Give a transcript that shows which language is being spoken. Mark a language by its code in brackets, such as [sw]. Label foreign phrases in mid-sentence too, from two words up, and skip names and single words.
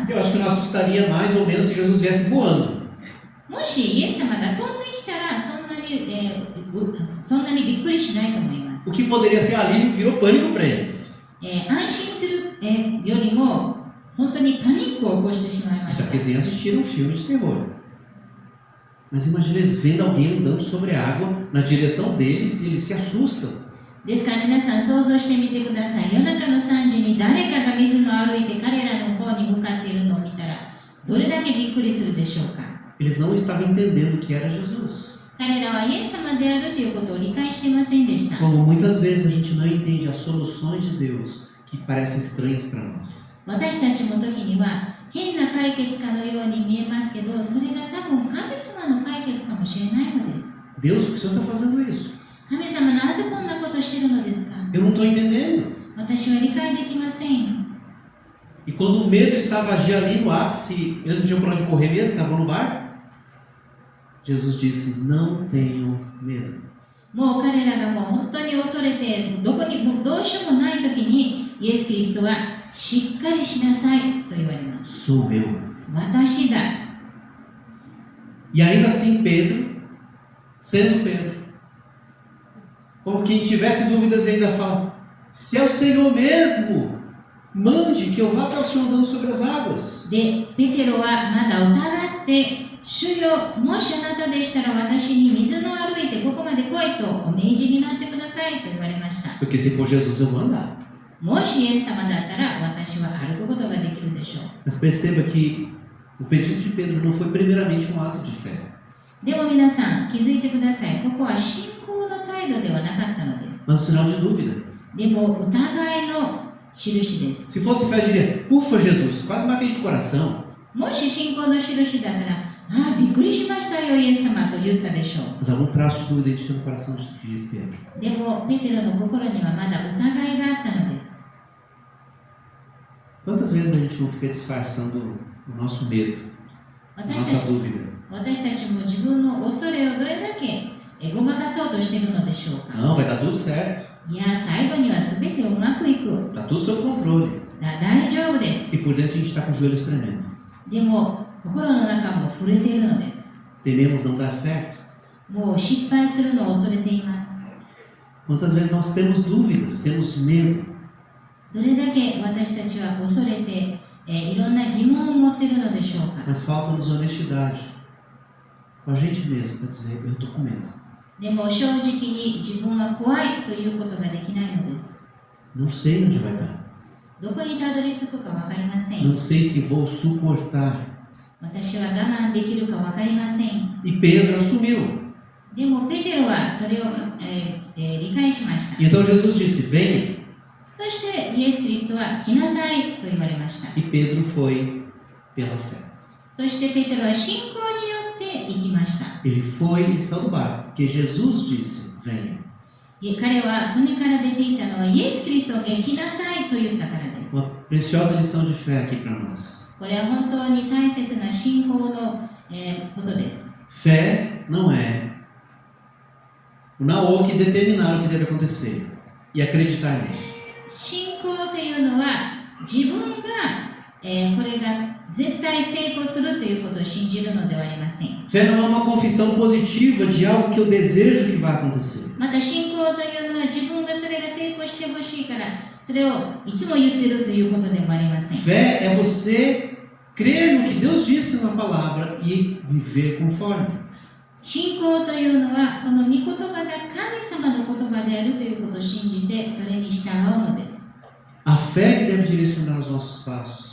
[pt] Eu acho que não assustaria mais ou menos se Jesus viesse voando. [ja] もしイエス様が飛んできたらそんなにびっくりしないと思います。 [pt] O que poderia ser alívio virou pânico para eles. [ja] 安心する、よりも本当にパニックを起こしてしまいま [pt] Isso [ja] し [pt] aqui eles nem assistiram um filme de terror. Mas imagina eles vendo alguém andando sobre a água na direção deles e eles se assustam. [ja] た。ですから皆さん想像してみてください。夜中の3時に誰かが水の歩いて彼らの方に向かっているのを見たらどれだけびっくりするでしょうか。 [pt] Eles não estavam entendendo que era Jesus. [ja] 彼らはイエス様であるということを理解していませんでした。 [pt] Como muitas vezes a gente não entende as soluções de Deus que parecem estranhas para nós. [ja] 私たちの時には変な解決かのように見えますけど、それが多分神様の解決かもしれないのです。 [pt] Deus, por que o Senhor está fazendo isso? [ja] 神様なぜこんなことしてるのですか？ [pt] Eu não estou entendendo. [ja] 私は理解できません。 [pt] E quando o medo estava agindo ali no ápice, eles não tinham para onde correr mesmo, estavam no barco. Jesus disse: não tenham medo. [ja] もう彼らがもう本当に恐れてどうしようもない時にイエス・キリストはしっかりしなさいと言われます。 [pt] Sou eu. [ja] 私だ。 [pt] E ainda assim Pedro, sendo Pedro, como quem tivesse dúvidas ainda fala: se é o Senhor mesmo, mande que eu vá até o Senhor andando sobre as águas. [ja] で、ペテロはまだ疑って主よ、もしあなたでしたら私に水の歩いてここまで来いとお命じになってくださいと言われました。 [pt] Porque se for Jesus eu vou andar. [ja] もしイエス様だったら私は歩くことができるでしょう。 [pt] Mas perceba que o pedido de Pedro não foi primeiramente um ato de fé. [ja] でも皆さん気づいてください。ここは信仰の態度ではなかったのです。 [pt] Mas um sinal de dúvida. [ja] でも疑いの印です。 [pt] Se fosse fé, eu diria: ufa, Jesus, quase matei de coração. [ja] もし信仰の印だったら、ああ、びっくりしましたよ、イエス様と言ったでしょう。 [pt] Mas algum traço de dúvida existia no coração de Pedro. [ja] でも、ペテロの心にはまだ疑いがあったのです。 [pt] Quantas vezes a gente não fica disfarçando o nosso medo, a nossa dúvida? [ja] 私たちも自分の恐れをどれだけごまかそうとしているのでしょうか。 [pt] Não, vai dar tudo certo. [ja] いや、最後には全てうまくいく。 [pt] Tá tudo sob controle. [ja] 大丈夫で [pt] E [ja] す。 [pt] por dentro a gente está com os joelhos tremendo. [ja] でも、心の中も震えているのです。 [pt] Tememos não dar certo. [ja] もう失敗するのを恐れています。 [pt] Quantas vezes nós temos dúvidas, temos medo, [ja] どれだけ私たちは恐れて、いろんな疑問を持っているのでしょうか。 [pt] mas falta-nos honestidade com a gente mesmo para dizer: eu estou com medo. [ja] でも正直に自分は怖いということができないのです。 [pt] Não sei onde vai dar. [ja] どこにたどり着くか分かりません。 [pt] Não sei se vou suportar. [ja] 私は我慢できるか分かりません。 [pt] E Pedro assumiu. [ja] でもペテロはそれを、理解しました。 [pt] E então Jesus disse: venha. [ja] そしてイエス・キリストは来なさいと言われました。 [pt] E Pedro foi pela fé. [ja] そしてペテロは信仰によって行きました。 [pt] Ele foi, ele saiu do barco, porque Jesus disse: venha. [ja] 彼は船から出ていたのはイエス・キリストが来なさいと言ったからです。 [pt] Uma preciosa lição de fé aqui para nós. [ja] これは本当に大切な信仰の、ことです。 [pt] Fé não é o na-o que determinar o que deve acontecer e acreditar nisso. [ja] 信仰というのは自分が、これが絶対成功するということを信じるのではありません。 [pt] Fé não é uma confissão positiva de algo que eu desejo que vai acontecer. [ja] また信仰というのは自分がそれが成功してほしいからそれをいつも言ってるということでもありません。 [pt] Fé é você crer no que Deus disse na palavra e viver conforme. [ja] 信仰というのはこの御言葉が神様の言葉であるということを信じてそれに従うのです。 [pt] A fé que deve direcionar os nossos passos.